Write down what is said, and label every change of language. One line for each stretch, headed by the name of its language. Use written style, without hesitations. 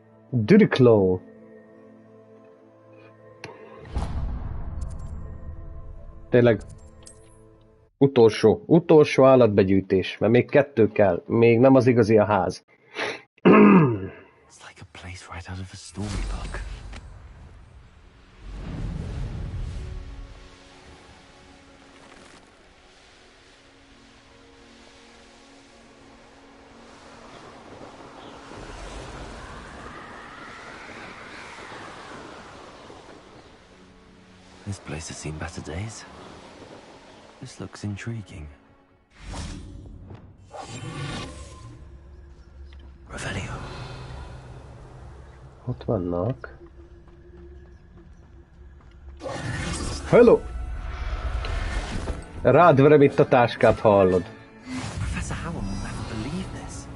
Hungarian: Düriclow. Tényleg utolsó állatbegyűjtés, mert még 2 kell, még nem az igazi a ház.
English: It's like a place right out of a storybook. This place has seen better days. This looks intriguing. Revelio.
Hungarian: Ott vannak.
English: Hello!
Hungarian: Rád verem itt a táskát, hallod.
English: Professor Howell will never believe this.